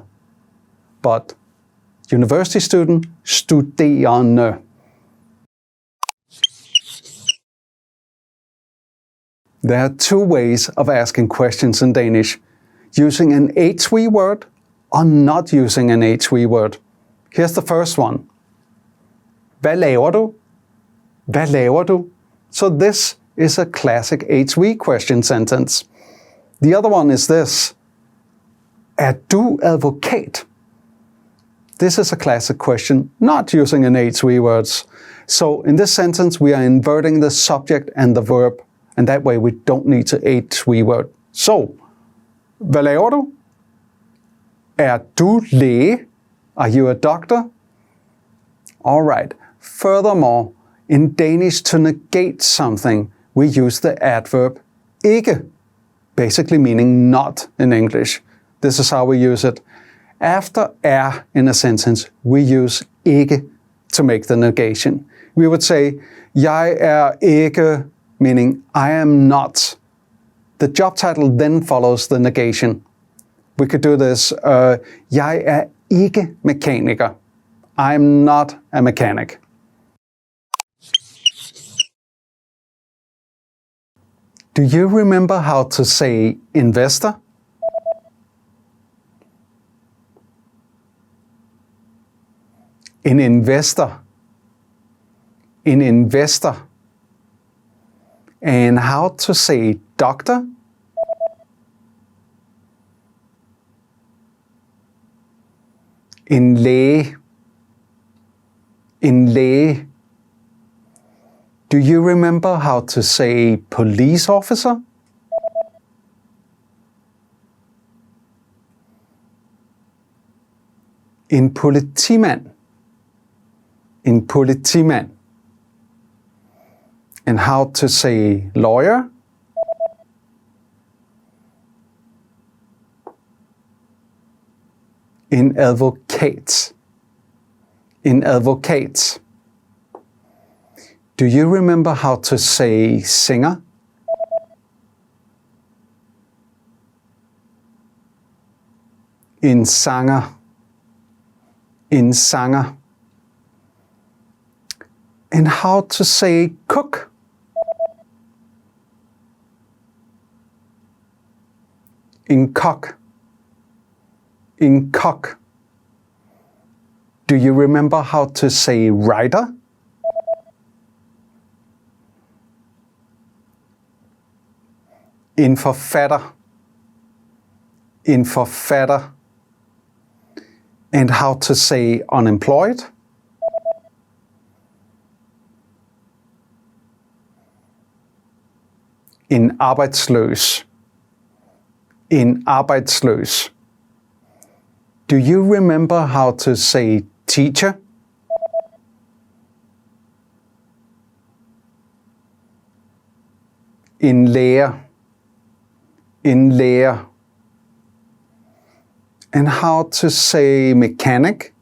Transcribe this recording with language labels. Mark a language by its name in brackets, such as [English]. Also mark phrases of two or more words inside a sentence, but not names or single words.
[English] But university student, studerende. There are two ways of asking questions in Danish, using an HV word or not using an HV word. Here's the first one. [Danish] Hvad laver du? Hvad laver du? [English] So this is a classic HV question sentence. The other one is this. [Danish] Er du advokat? [English] This is a classic question, not using an HV words. So in this sentence, we are inverting the subject and the verb, and that way we don't need to HV word. So, [Danish] hvad laver du? Er du læge? [English] Are you a doctor? All right. Furthermore, in Danish, to negate something, we use the adverb ikke, basically meaning not in English. This is how we use it. After er in a sentence, we use ikke to make the negation. We would say, [Danish] jeg er ikke, [English] meaning I am not. The job title then follows the negation. We could do this, [Danish] jeg er ikke mekaniker. [English] I'm not a mechanic. Do you remember how to say investor? An investor. An investor. And how to say doctor? [Danish] En læge. En læge. [English] Do you remember how to say police officer? [Danish] En politimand. En politimand. [English] And how to say lawyer? [Danish] En advokat. En advokat. [English] Do you remember how to say singer? [Danish] En sanger. En sanger. [English] And how to say cook? [Danish] En kok. En kok. [English] Do you remember how to say writer? [Danish] En forfatter. En forfatter. [English] And how to say unemployed? [Danish] En arbejdsløs. En arbejdsløs. [English] Do you remember how to say teacher? [Danish] En lærer. En lærer. [English] And how to say mechanic?